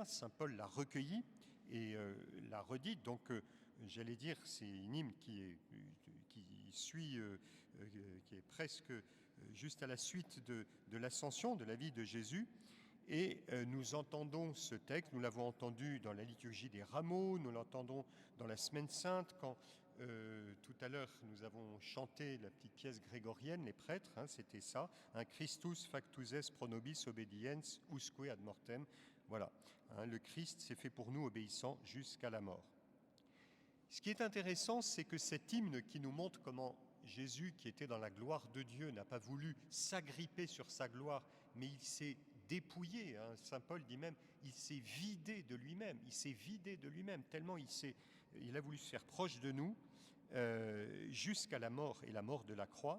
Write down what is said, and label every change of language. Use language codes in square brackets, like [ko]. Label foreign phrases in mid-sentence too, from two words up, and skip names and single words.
[fr] Saint Paul l'a recueilli et l'a redit. Donc, j'allais dire, c'est un hymne qui est presque juste à la suite de l'ascension, de la vie de Jésus. Et nous entendons ce texte, nous l'avons entendu dans la liturgie des rameaux, nous l'entendons dans la Semaine Sainte, quand tout à l'heure nous avons chanté la petite pièce grégorienne, les prêtres, c'était ça, [la] Christus factus est pro nobis obediens usque ad mortem. [fr] Voilà, le Christ s'est fait pour nous obéissant jusqu'à la mort. Ce qui est intéressant, c'est que cet hymne qui nous montre comment Jésus, qui était dans la gloire de Dieu, n'a pas voulu s'agripper sur sa gloire, mais il s'est dépouillé. Saint Paul dit même, il s'est vidé de lui-même. Il s'est vidé de lui-même, tellement il a voulu se faire proche de nous jusqu'à la mort et la mort de la croix.